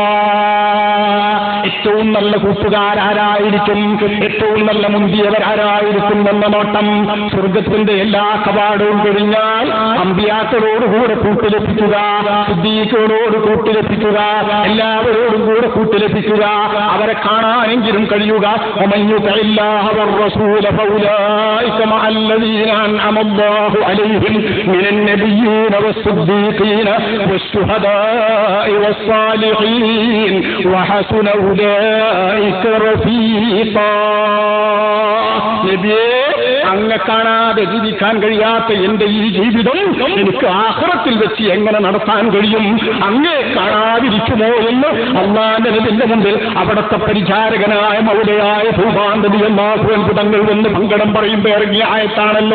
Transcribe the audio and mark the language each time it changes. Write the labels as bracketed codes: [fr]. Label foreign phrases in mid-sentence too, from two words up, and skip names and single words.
[ml] ഏറ്റവും നല്ല കൂട്ടുകാരാരായിരിക്കും, ഏറ്റവും നല്ല മുന്തിയവരാരായിരിക്കും എന്ന നോട്ടം. സ്വർഗത്തിന്റെ എല്ലാ കവാടവും കഴിഞ്ഞാൽ അമ്പിയാക്കളോടുകൂടെ കൂട്ടിലെത്തിക്കുക, സിദ്ദീഖുകളോട് കൂട്ടിലെത്തിക്കുക, എല്ലാവരോടും കൂടെ കൂട്ടിലെത്തിക്കുക. അവരെ കാണാനെങ്കിലും കഴിയുക. [ar] يطع الله والرسول فأولئك مع الذين أنعم الله عليهم من النبيين والصديقين والشهداء والصالحين وحسن أولئك رفيقا. [ml] നബിയേ, അങ്ങ് കാണാതെ ജീവിക്കാൻ കഴിയാത്ത എന്റെ ഈ ജീവിതം എനിക്ക് ആഖിറത്തിൽ വെച്ച് എങ്ങനെ നടത്താൻ കഴിയും? അങ്ങേ കാണാതിരിക്കുമോ എന്ന് അല്ലാഹുവിന്റെ നബിയുടെ മുമ്പിൽ അവിടുത്തെ പരിചാരകനായ മൗലയായ ഭൂപാന്തതി അല്ലാഹു അത്ഭുതങ്ങൾ എന്ന് പങ്കടം പറയുമ്പോൾ ഇറങ്ങിയ ആയത്താണല്ലോ.